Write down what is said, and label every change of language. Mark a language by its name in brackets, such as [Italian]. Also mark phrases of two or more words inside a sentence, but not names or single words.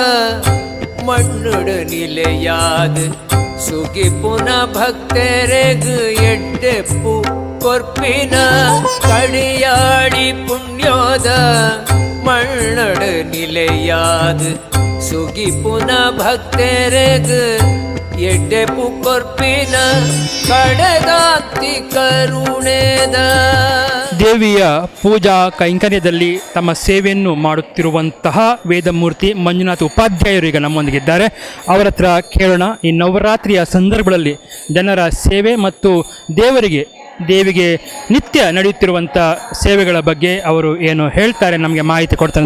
[Tulu] ಮಣ್ಣುಡು ನಿಲೆಯಾದ ಸುಗಿ ಪುನ ಭಕ್ತರೆಗ್ ಎಡ್ಡೆಪ್ಪು ಕೊರ್ಪಿನ. ಕಡಿಯಾಳಿ ಪುಣ್ಯೋದ ಮಣ್ಣುಡು ನಿಲೆಯಾದ ಸುಗಿ ಪುನ ಭಕ್ತರೆಗ್ ಎಡ್ಡೆಪ್ಪು ಕೊರ್ಪಿನ. ಕಡೆದಾಕ್ತಿ ಕರುಣೆದ. [Kannada] ದೇವಿಯ ಪೂಜಾ ಕೈಂಕರ್ಯದಲ್ಲಿ ತಮ್ಮ ಸೇವೆಯನ್ನು ಮಾಡುತ್ತಿರುವಂತಹ ವೇದಮೂರ್ತಿ ಮಂಜುನಾಥ ಉಪಾಧ್ಯಾಯರು ಈಗ ನಮ್ಮೊಂದಿಗಿದ್ದಾರೆ. ಅವರ ಹತ್ರ ಕೇಳೋಣ, ಈ ನವರಾತ್ರಿಯ ಸಂದರ್ಭಗಳಲ್ಲಿ ಜನರ ಸೇವೆ ಮತ್ತು ದೇವಿಗೆ ನಿತ್ಯ ನಡೆಯುತ್ತಿರುವಂಥ ಸೇವೆಗಳ ಬಗ್ಗೆ ಅವರು ಏನು ಹೇಳ್ತಾರೆ, ನಮಗೆ ಮಾಹಿತಿ ಕೊಡ್ತಾರೆ.